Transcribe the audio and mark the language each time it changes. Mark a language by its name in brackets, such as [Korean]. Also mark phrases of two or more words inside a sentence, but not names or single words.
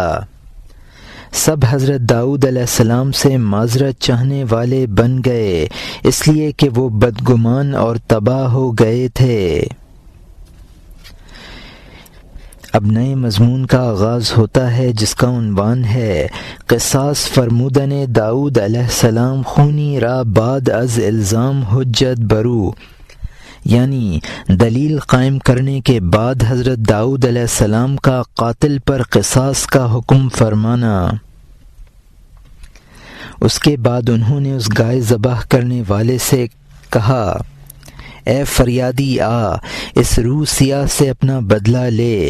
[Urdu] سب حضرت داؤد [Arabic] علیہ السلام [Urdu] سے معذرت چاہنے والے بن گئے، اس لیے کہ وہ بدگمان اور تباہ ہو گئے تھے۔ اب نئے مضمون کا آغاز ہوتا ہے جس کا عنوان ہے [Persian] قصاص فرمودن داؤد علیہ السلام خونی را بعد از الزام حجت برو، [Urdu] یعنی دلیل قائم کرنے کے بعد حضرت داؤد [Arabic] علیہ السلام [Urdu] کا قاتل پر قصاص کا حکم فرمانا۔ اس کے بعد انہوں نے اس گائے ذبح کرنے والے سے کہا، اے فریادی آ، اس روح سیاہ سے اپنا بدلہ لے۔